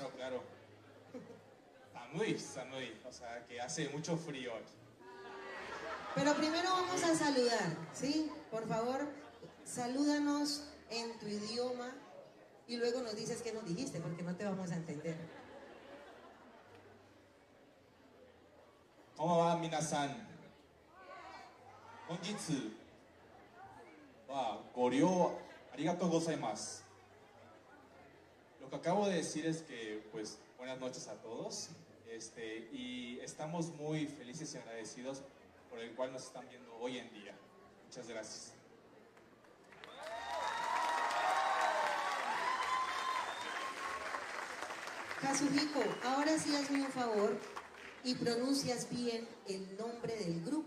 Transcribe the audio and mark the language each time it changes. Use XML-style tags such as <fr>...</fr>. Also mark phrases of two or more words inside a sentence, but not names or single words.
<es>Claro. Samui, o sea que hace mucho frío aquí. Pero primero vamos a saludar, ¿sí? Por favor, salúdanos en tu idioma y luego nos dices qué nos dijiste, porque no te vamos a entender.</es> <ja>こんばんは皆さん. 本日はご覧ありがとうございます.</ja> <es>Lo que acabo de decir es que, pues, buenas noches a todos. Y estamos muy felices y agradecidos por el cual nos están viendo hoy en día. Muchas gracias. Kazuhiko, ahora sí hazme un favor y pronuncias bien el nombre del grupo.</es>